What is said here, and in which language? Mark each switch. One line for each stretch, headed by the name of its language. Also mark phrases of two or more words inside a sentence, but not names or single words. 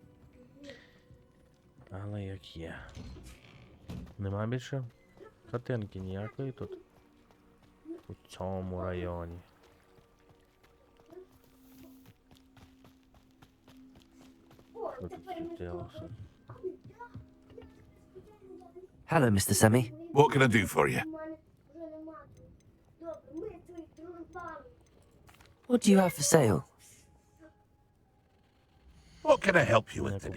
Ukrainian: Але як є. Нема більше хатинки ніякої тут. У цьому районі. Що тут случилося?
English: Hello, Mr. Semi. What can I do for you? What do you have for sale? What can I help you Не with today?